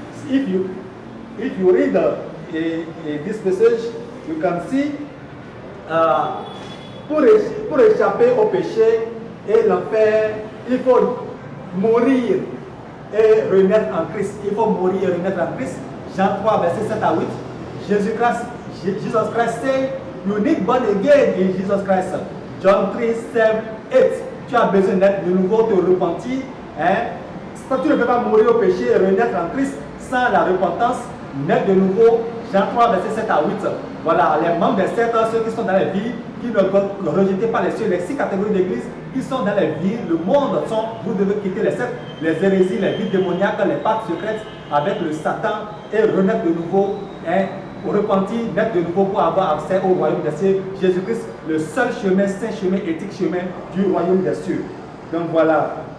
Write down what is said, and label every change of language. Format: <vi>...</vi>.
<en>If you read this passage, you can see</en> <fr>pour échapper au péché et l'enfer, il faut mourir et renaître en Christ. Il faut mourir et renaître en Christ. Jean 3, verset 7 à 8.</fr> <en>Jesus Christ say, you need born again in Jesus Christ. John 3, 7, 8.</en> <fr>Tu as besoin d'être de nouveau, te repentir. Tu ne peux pas mourir au péché et renaître en Christ sans la repentance, naître de nouveau. Jean 3, verset 7 à 8. Voilà, les membres des sept, ceux qui sont dans les vies, qui ne rejetez pas les cieux, les 6 catégories d'église qui sont dans les vies, le monde, vous devez quitter les sept, les hérésies, les vies démoniaques, les pactes secrètes avec le Satan et renaître de nouveau, repentir, naître de nouveau pour avoir accès au royaume des cieux. Jésus-Christ, le seul chemin, saint chemin, éthique chemin du royaume des cieux. Donc voilà.</fr>